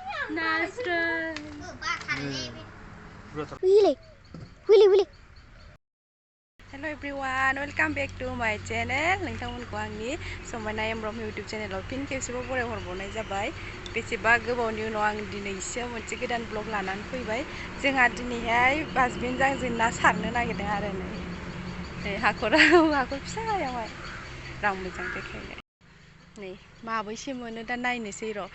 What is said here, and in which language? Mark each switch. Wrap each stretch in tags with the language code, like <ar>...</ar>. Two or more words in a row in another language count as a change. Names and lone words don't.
<en>Nasra. Willy. Hello everyone, welcome back to my channel.</en> <brx>Nwngtangmwnko angni Samaina M Brahma</brx> <en>YouTube channel of pin</en> <brx>खेबसेबाव बराय हरबावनाय जाबाय। बेसेबा गोबावनि उनाव आं दिनैसो मोनसे गोदान ब्लग लानानै फैबाय। जोंहा दिनैहाय बाजबिनजों जों ना सारनो नागिरदों आरो नै हाखराव हाखर फिसायावहाय रां मोजां देखायनो। नै माबैसे मोनो दा नायनोसै र'।</brx>